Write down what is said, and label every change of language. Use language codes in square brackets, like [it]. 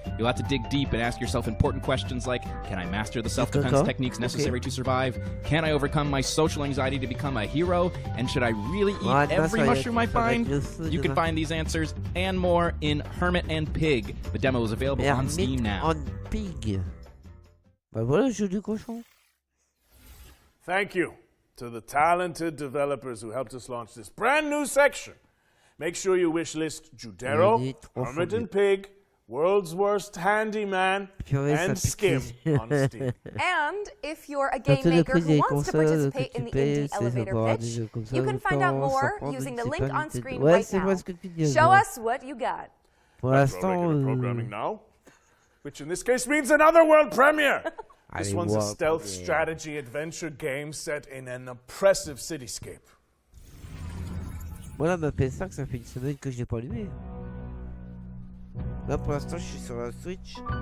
[en] You'll have to dig deep and ask yourself important questions like, can I master the self-defense techniques necessary to survive? Can I overcome my social anxiety to become a hero? And should I really eat every mushroom I find? You can find these answers and more in Hermit and Pig. The demo is available on Steam now. [fr] Pig. Bah voilà le jeu du cochon. [en] Thank you to the talented developers who helped us launch this brand new section. Make sure you wish list Judero, Hermit and Pig, World's Worst Handyman, and Skim on Steam. And if you're a game maker who wants to participate in the indie elevator pitch, you can find out more using the link on screen right now. Show us what you got. [fr] Pour [en] programming now, which in this case means another world premiere. This one's a stealth strategy adventure game set in an oppressive cityscape. [fr] Voilà, ma PS5, ça fait une semaine que je l'ai pas allumé. Là, pour l'instant, je suis sur la Switch.